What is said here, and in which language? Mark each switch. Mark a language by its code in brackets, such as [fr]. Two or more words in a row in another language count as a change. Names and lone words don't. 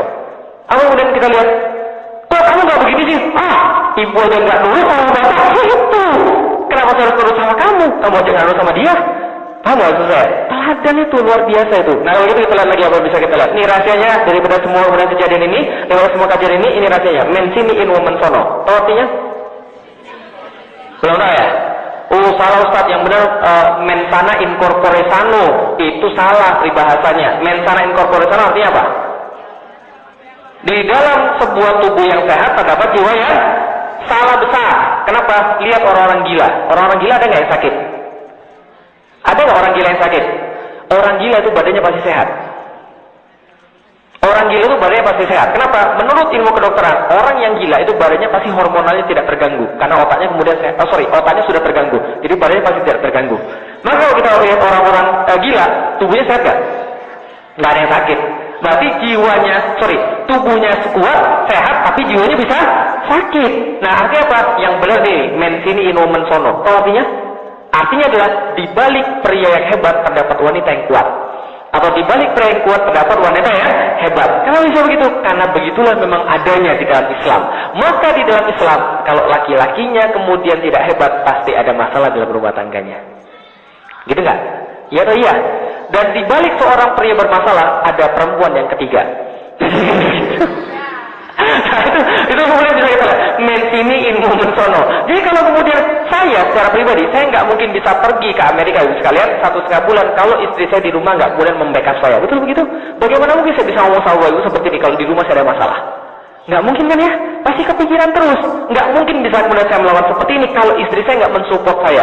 [id] Apa kemudian kita lihat? Kok kamu nggak begini sih? Ibu aja nggak nurut sama bapak. Itu. Kenapa saya harus nurut sama kamu? Kamu aja nggak nurut sama dia. Paham nggak selesai? Teladan itu luar biasa itu. Nah kalau gitu kita lihat lagi apa bisa kita lihat. Ini rahasianya daripada semua kejadian ini, daripada semua kajian ini rahasianya. [la] Mensini in woman sono. [id] Tahu artinya? Belum tahu ya? Salah Ustaz, yang benar [la] mensana in corpore sano. [id] Itu salah peribahasanya. [la] Mensana in corpore sano [id] artinya apa? Di dalam sebuah tubuh yang sehat terdapat jiwa yang salah besar. Kenapa? Lihat orang-orang gila. Orang-orang gila ada nggak yang sakit? Ada nggak orang gila yang sakit? Orang gila itu badannya pasti sehat. Orang gila itu badannya pasti sehat. Kenapa? Menurut ilmu kedokteran, orang yang gila itu badannya pasti hormonalnya tidak terganggu. Karena otaknya kemudian otaknya sudah terganggu. Jadi badannya pasti tidak terganggu. Maka kalau kita lihat orang-orang gila, tubuhnya sehat nggak? Nggak ada yang sakit. Berarti tubuhnya kuat, sehat, tapi jiwanya bisa sakit. Nah artinya apa? Yang benar nih, [la] mensini in woman sono. [id] Tahu artinya? Artinya adalah dibalik pria yang hebat terdapat wanita yang kuat. Atau dibalik pria yang kuat terdapat wanita yang hebat. Kenapa bisa begitu? Karena begitulah memang adanya di dalam Islam. Maka di dalam Islam, kalau laki-lakinya kemudian tidak hebat, pasti ada masalah dalam rumah tangganya. Gitu nggak? Iya atau iya? Dan dibalik seorang pria bermasalah, ada perempuan yang ketiga. Nah, itu kemudian bisa kita lihat. [la] Mensini in woman sono. [id] Jadi kalau kemudian saya secara pribadi, saya nggak mungkin bisa pergi ke Amerika sekalian 1,5 bulan kalau istri saya di rumah nggak kemudian membackup saya. Betul begitu? Bagaimana mungkin saya bisa ngomong sama ibu seperti ini kalau di rumah saya ada masalah? Nggak mungkin kan ya? Pasti kepikiran terus. Nggak mungkin bisa kemudian saya melawan seperti ini kalau istri saya nggak mensupport saya.